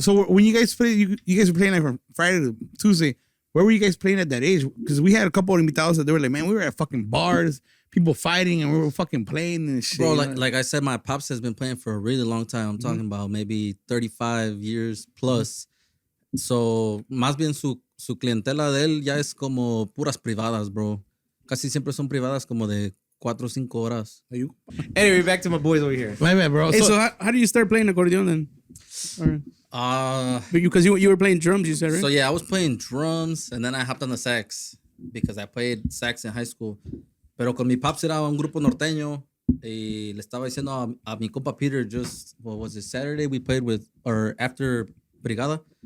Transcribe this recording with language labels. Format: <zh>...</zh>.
<en>So when you guys play, you guys were playing like from Friday to Tuesday. Where were you guys playing at that age? Because we had a couple of invitados that they were like, man, we were at fucking bars, people fighting, and we were fucking playing and shit. Bro, you know? like I said, my pops has been playing for a really long time. I'm talking about maybe 35 years plus.</en> <es>So, más bien su clientela de él ya es como puras privadas, bro. Casi siempre son privadas como de 4 o 5 horas.</es> <en>Anyway, back to my boys over here. My bad, bro. Hey, so how do you start playing accordion then? Because you were playing drums, you said, right? So yeah, I was playing drums and then I hopped on the sax because I played sax in high school.</en> <es>Pero con mi pops era un grupo norteño y le estaba diciendo a mi compa Peter</es> <en>what was it, Saturday we played with, or after Brigada.</en>